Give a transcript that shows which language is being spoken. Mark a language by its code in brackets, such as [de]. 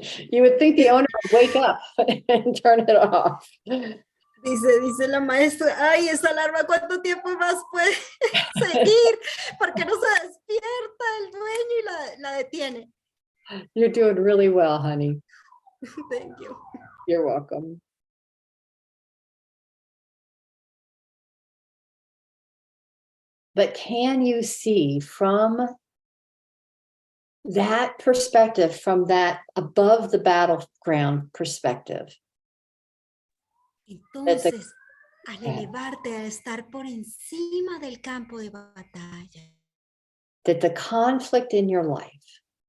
[en] You would think the owner would wake up and turn it off. [es] Dice la maestra, ay, esa alarma, ¿cuánto tiempo más puede seguir? Porque no se despierta el dueño y la detiene. [en] You're doing really well, honey. Thank you. You're welcome. But can you see from that perspective, from that above the battleground perspective? [es] Entonces, al elevarte, al estar por encima del campo de batalla, [en] that the conflict in your life